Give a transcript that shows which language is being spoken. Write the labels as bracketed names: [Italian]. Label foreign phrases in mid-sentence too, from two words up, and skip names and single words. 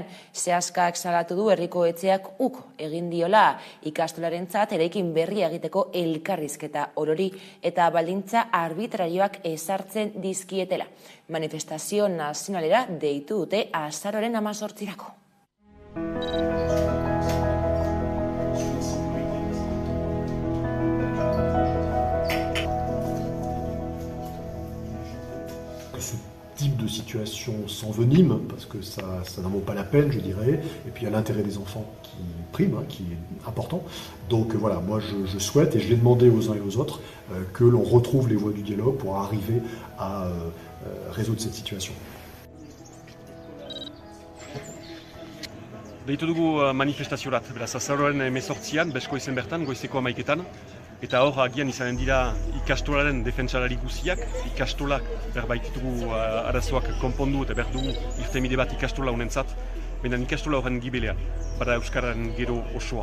[Basque] Seaskak salatu du herriko etxeak egin diola ikastolarentzat eraikin berria egiteko elkarrizketa orori eta baldintza arbitrarioak ezartzen dizkietela. Manifestazio nazionalera deitu dute azaroaren 18-rako. [French] Ce type de situation s'envenime, parce que ça n'en vaut pas la peine, je dirais, et puis il y a l'intérêt des enfants qui prime, qui est important. Donc voilà, moi je souhaite, et je l'ai demandé aux uns et aux autres, que l'on retrouve les voies du dialogue pour arriver à résoudre cette situation. [Basque] Deitu dugu manifestaziorat, beraz, azaroaren 18an, Beskoitzen bertan, goizeko 11etan, eta hor agian izanen dira ikastolaren defentsalari guziak, ikastolak berbaititugu arazoak konpondu eta berdugu irtenbide bat ikastola honentzat, baina ikastola horren gibelean, bada Euskararen gero osoa.